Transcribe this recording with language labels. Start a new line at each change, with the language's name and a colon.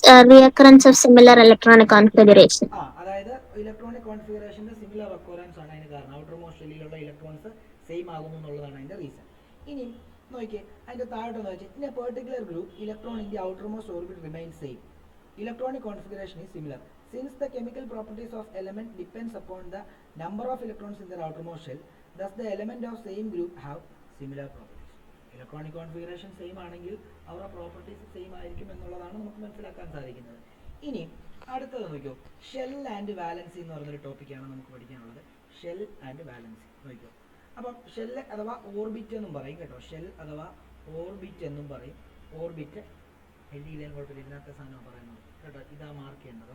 English: Recurrence of similar electronic configuration.
Malayalam: അതായത് electronic കോൺഫിഗറേഷന്റെ similar occurrence ആണ് അതിന് കാരണം. ഔട്ടർ മോസ്റ്റ് ഷെല്ലിലുള്ള ഇലക്ട്രോൺസ് സെയിം ആകുന്നു എന്നുള്ളതാണ് അതിന്റെ റീസൺ. ഇനി നോക്കിയേ, അതിന്റെ താഴോട്ടൊന്ന് വെച്ചാൽ
English: In a particular group electron in the outermost orbit remains same. Electronic configuration is similar. Since the chemical properties of element depends upon the number of electrons in their outermost shell, thus the element of same group have similar properties. Electronic configuration same
Malayalam: ആണെങ്കിൽ അവരുടെ properties same ആയിരിക്കും എന്നുള്ളതാണ് നമുക്ക് മനസ്സിലാക്കാൻ സാധിക്കുന്നത്. ഇനി അടുത്തത് നോക്കിയോ, ഷെൽ ആൻഡ് വാലൻസി എന്ന് പറയുന്നൊരു ടോപ്പിക്കാണ് നമുക്ക് പഠിക്കാനുള്ളത്. ഷെൽ ആൻഡ് വാലൻസി നോക്കിയോ. അപ്പം ഷെല്ല് അഥവാ ഓർബിറ്റ് എന്നും പറയും കേട്ടോ. ഷെൽ അഥവാ ഓർബിറ്റ് എന്നും പറയും. ഓർബിറ്റ് എഴുതിയില്ലേ കുഴപ്പമില്ല, ഇതിനകത്തെ സാധനം പറയുന്നത് കേട്ടോ, ഇതാ മാർക്ക് ചെയ്യേണ്ടത്.